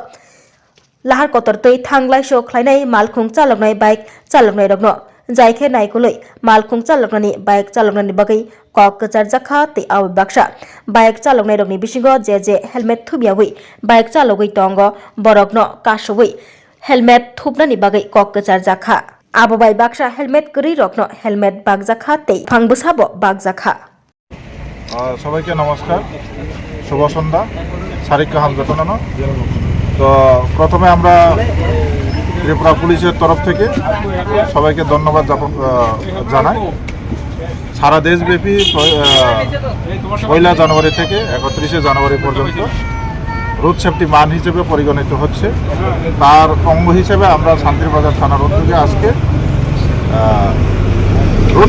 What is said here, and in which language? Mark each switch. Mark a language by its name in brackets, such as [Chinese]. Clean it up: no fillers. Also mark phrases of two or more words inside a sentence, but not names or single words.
[Kok Borok] Lahar kotortoi thanglai khlainai malkhung chaloknai bike chaloknai rokno jaike naikoloi malkhung chaloknani bike chaloknani bagai kokchar jakha te awi baksa bike chaloknai rokni bisingo je helmet thubiawi bike chalogoi tongo borokno kasowoi helmet thupnani bagai kokchar jakha abo bai baksa helmet kri rokno helmet bagjakha te phangbusabo bagjakha [Bangla] সবাইকে নমস্কার শুভ সন্ধ্যা সারিকা হামজাতনানো তো প্রথমে আমরা ত্রিপুরা পুলিশের তরফ থেকে সবাইকে ধন্যবাদ জানাই সারা দেশব্যাপী 1 জানুয়ারি থেকে 31 জানুয়ারি পর্যন্ত [English] road safety [Bangla] মান হিসেবে পরিগণিত হচ্ছে তার অঙ্গ হিসেবে আমরা শান্তির বাজার থানার উদ্যোগে আজকে রোড